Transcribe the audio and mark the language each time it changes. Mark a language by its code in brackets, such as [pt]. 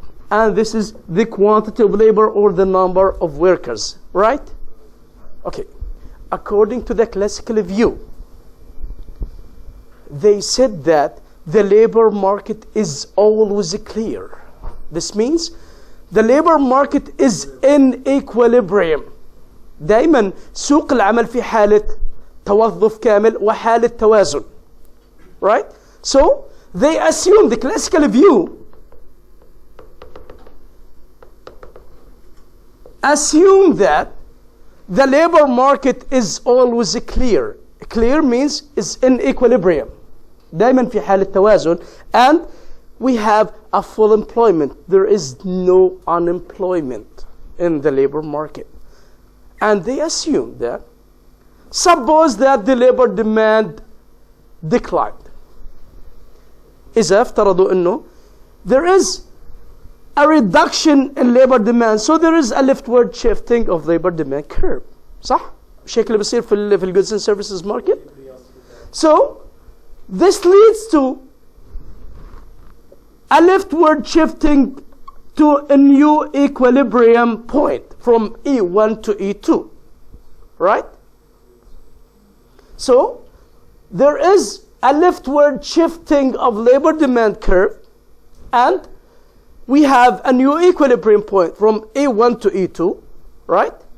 [en] And this is the quantity of labor or the number of workers, right? Okay. According to the classical view, they said that the labor market is always clear. This means the labor market is in equilibrium. [ar] دايما سوق العمل في حالة توظف كامل وحالة توازن. [en] Right? So they assume, the classical view assume that the labor market is always clear. Clear means is in equilibrium. [ar] دايما في حالة توازن. [en] And we have a full employment. There is no unemployment in the labor market. And they assume that, suppose that the labor demand declined. [ar] إذا افترضوا إنه [en] there is a reduction in labor demand, so there is a leftward shifting of labor demand curve. [ar] صح؟ الشيء اللي بيصير في ال [en] goods and services market. So this leads to a leftward shifting to a new equilibrium point from E1 to E2, right? So there is a leftward shifting of labor demand curve, and we have a new equilibrium point from E1 to E2, right?